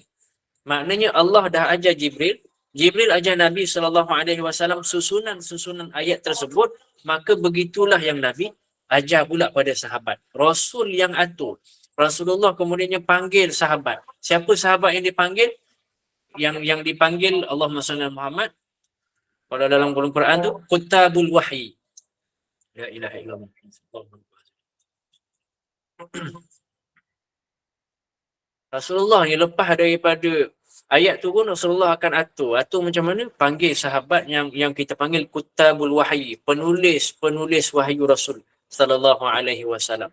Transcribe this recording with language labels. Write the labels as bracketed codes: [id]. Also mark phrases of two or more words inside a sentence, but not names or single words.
[ms] Maknanya Allah dah ajar Jibril ajar Nabi [ar] صلى الله عليه وسلم [ms] susunan ayat tersebut, maka begitulah yang Nabi ajar pula pada sahabat. Rasul yang atur. Rasulullah kemudiannya panggil sahabat. Siapa sahabat yang dipanggil? Yang dipanggil [ar] اللهم صل على محمد [ms] pada dalam Quran tu [ar] كتبة الوحي. لا إله إلا الله. [ms] Rasulullah ni lepas daripada ayat tu pun Rasulullah akan atur macam mana? Panggil sahabat yang kita panggil [ar] كتبة الوحي, [ms] penulis wahyu Rasul [ar] صلى الله عليه وسلم.